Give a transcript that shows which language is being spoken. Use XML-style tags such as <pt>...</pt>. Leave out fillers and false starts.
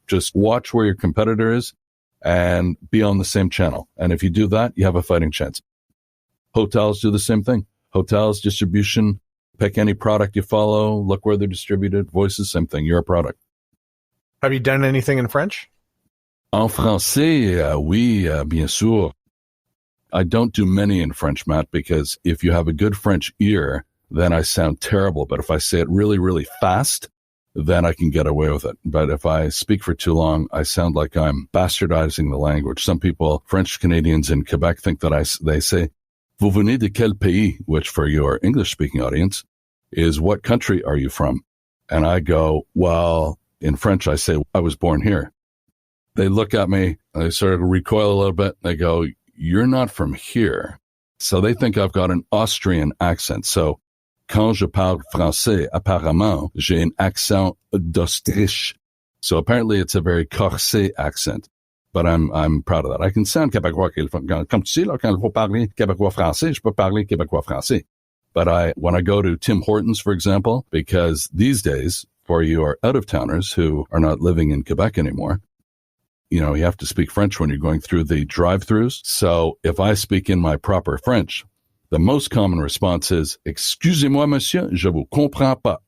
<en>Just watch where your competitor is and be on the same channel. And if you do that, you have a fighting chance. Hotels do the same thing. Hotels, distribution, pick any product you follow, look where they're distributed. Voices, same thing. You're a product. Have you done anything in French?</en> <fr>En français, oui, bien sûr.</fr> <en>I don't do many in French, Matt, because if you have a good French ear, then I sound terrible. But if I say it really, really fast, then I can get away with it. But if I speak for too long, I sound like I'm bastardizing the language. Some people, French Canadians in Quebec, think that they say,</en> <fr>vous venez de quel pays,</fr> <en>which for your English-speaking audience is what country are you from? And I go, well, in French, I say, I was born here. They look at me, they sort of recoil a little bit. They go, you're not from here. So they think I've got an Austrian accent.</en> <fr>So quand je parle français, apparemment, j'ai un accent d'Autriche.</fr> <en>So apparently it's a very corsé accent. But I'm proud of that. I can sound Québécois.</en> <fr>Comme tu sais, là, quand il faut parler Québécois français, je peux parler Québécois français.</fr> <en>But when I go to Tim Hortons, for example, because these days, for your out-of-towners who are not living in Quebec anymore, you have to speak French when you're going through the drive-thrus. So if I speak in my proper French, the most common response is,</en> <fr>excusez-moi, monsieur, je vous comprends pas.</fr>